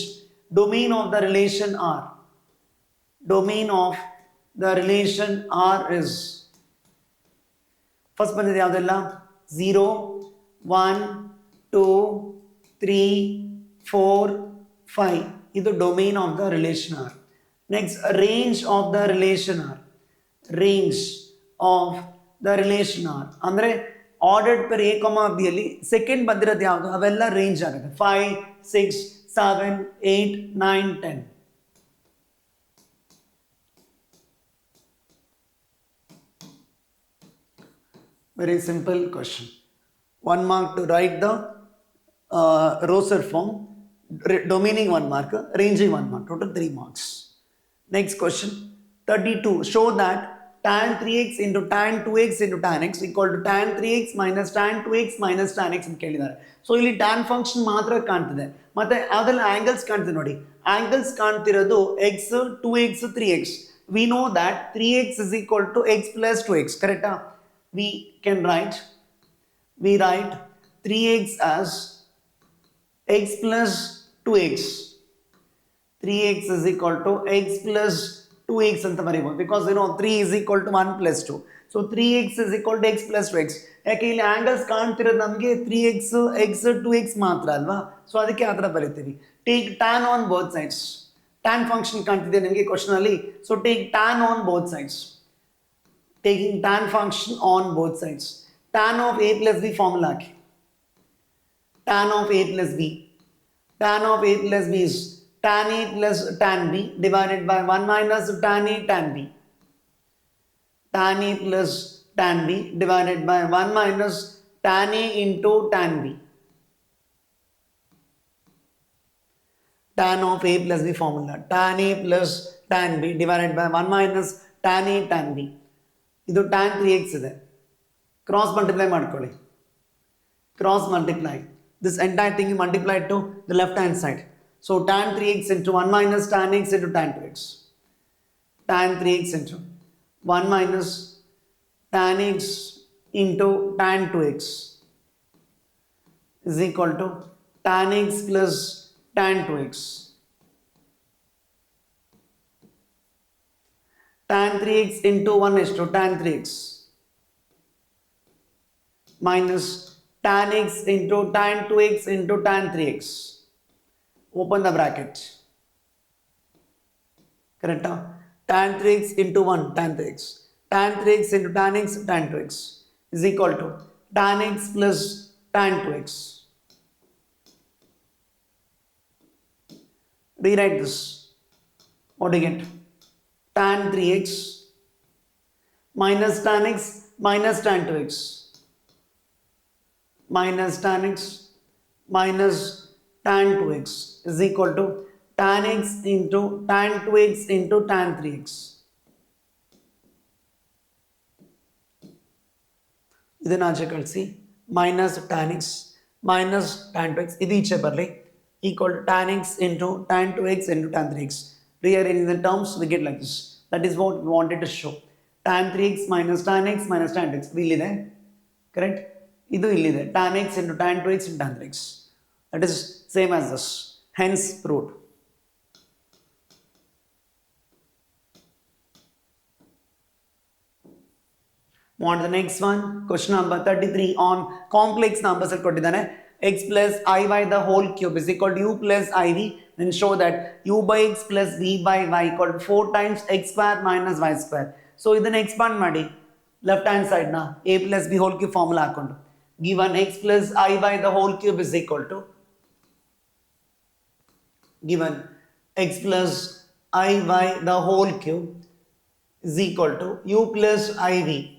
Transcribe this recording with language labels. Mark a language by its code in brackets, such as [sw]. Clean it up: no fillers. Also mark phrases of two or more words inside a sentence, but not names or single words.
[en] domain of the relation R, domain of the relation R is first [kn] ಬಂದಿದೆ ಯಾವುದೆಲ್ಲ [en] 0 1 2 3 4 5. ಇದು domain of the relation R. next range of the relation R, range of the relation R ಅಂದರೆ ordered pair a comma b ಅಲ್ಲಿ ಸೆಕೆಂಡ್ [kn] ಬಂದಿರೋದು ಯಾವುದು ಅವೆಲ್ಲ ರೇಂಜ್ ಆಗುತ್ತೆ. [en] 5 6 7 8 9 10. Very simple question. 1 mark to write the roster form, domaining 1 mark, ranging 1 mark, total 3 marks. Next question 32. Show that tan 3x into tan 2x into tan x equal to tan 3x minus tan 2x minus tan x [kn] ಅಂತ ಕೇಳಿದ್ದಾರೆ. ಸೊ ಇಲ್ಲಿ [en] tan function [kn] ಮಾತ್ರ ಕಾಣ್ತಿದೆ, ಮತ್ತೆ ಯಾವ್ದೆಲ್ಲ ಆಂಗಲ್ಸ್ ಕಾಣ್ತಿದೆ ನೋಡಿ. ಆಂಗಲ್ಸ್ ಕಾಣ್ತಿರೋದು x 2x 3x. [en] we know that 3x is equal to x plus 2x, ಕರೆಕ್ಟಾ? we write 3x as x plus 2x. 3x is equal to x plus 2x [kn] ಅಂತ ಬರೀಬಹುದು [en] ಬಿಕಾಸ್ 3 is equal to 1 plus 2. ಸೊ 3x is equal to x plus 2x. [kn] ಯಾಕೆ ಇಲ್ಲಿ ಆಂಗಲ್ಸ್ ಕಾಣ್ತಿರೋದು ನಮಗೆ 3x x 2x ಮಾತ್ರ ಅಲ್ವಾ, ಸೊ ಅದಕ್ಕೆ ಆ ಥರ ಬರಿತೀವಿ. [en] take tan on both sides. tan function [kn] ಕಾಣ್ತಿದೆ ನಿಮಗೆ ಕ್ವಶನ್ ಅಲ್ಲಿ, [en] so take tan on both sides. Taking tan function on both sides. Tan of a plus b formula. Tan of a plus b. Tan of a plus b is tan a plus tan b divided by 1 minus tan a tan b. Tan a plus tan b divided by 1 minus tan a into tan b. Tan of a plus b formula. Tan a plus tan b divided by 1 minus tan a tan b. [kn] ಇದು tan 3x ಇದೆ. [en] cross multiply [kn] ಮಾಡ್ಕೊಳ್ಳಿ. [en] cross multiply. This entire thing you multiply to the left hand side. So tan 3x into 1 minus tan x into tan 2x. Tan 3x into 1 minus tan x into tan 2x is equal to tan x plus tan 2x. Tan 3x into 1 is to tan 3x minus tan x into tan 2x into tan 3x. Open the bracket. Correct? Tan 3x into 1 tan 3x. Tan 3x into tan x tan 2x is equal to tan x plus tan 2x. Rewrite this. What do you get? Tan 3x minus tan x minus tan 2x minus tan x minus tan 2x is equal to tan x into tan 2x into tan 3x. [kn] ಇದನ್ನು ಆಚೆ ಕಳಿಸಿ. [en] minus tan x minus tan 2x [kn] ಇದು ಈಚೆ ಬರಲಿ [en] equal to tan x into tan 2x into tan 3x. Rearrange the terms, we get like this. That is what we wanted to show. Tan 3x minus tan x minus tan 2x. ಇಲ್ಲಿದೆ, correct? [kn] ಇದು ಇಲ್ಲಿದೆ [en] tan x into tan 2x into tan 3x. That is same as this. Hence proved. Want the next one? Question number 33 on complex numbers. ಕೊಟ್ಟಿದ್ದಾನೆ x plus iy the whole cube is equal to u plus iv. Then show that u by x plus v by y equal to 4 times x square minus y square. So [kn] ಇದನ್ನು expand ಮಾಡಿ [en] left hand side na a plus b whole cube formula ಹಾಕೊಂಡು given x plus iy the whole cube is equal to given x plus iy the whole cube is equal to u plus iv.